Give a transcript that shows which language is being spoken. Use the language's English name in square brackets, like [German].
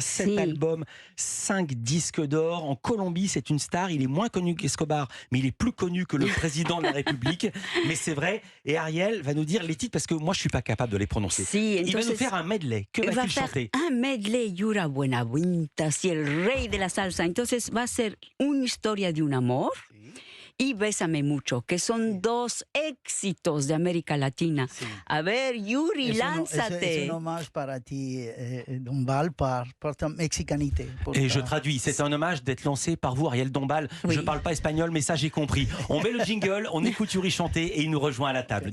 [French] 7 albums, 5 disques d'or. En Colombie, c'est une star. Il est moins connu qu'Escobar, mais il est plus connu que le président de la République. Mais c'est vrai. Et Ariel va nous dire les titres parce que moi je suis pas capable de les prononcer. Il va nous faire un medley. Que va-t-il chanter? [Spanish] Un medley, Yuri Buenaventura, si el rey de la salsa. Entonces va a ser una historia de un amor y Bésame Mucho, que son dos éxitos de América Latina. Sí. A ver, Yuri, lánzate. Es un hommage para ti, Dombal, por [French] ta mexicanité. Et je traduis, c'est un hommage d'être lancé par vous, Ariel Dombal. Oui. Je parle pas espagnol, mais ça j'ai compris. On met le jingle, on écoute Yuri chanter et il nous rejoint à la table.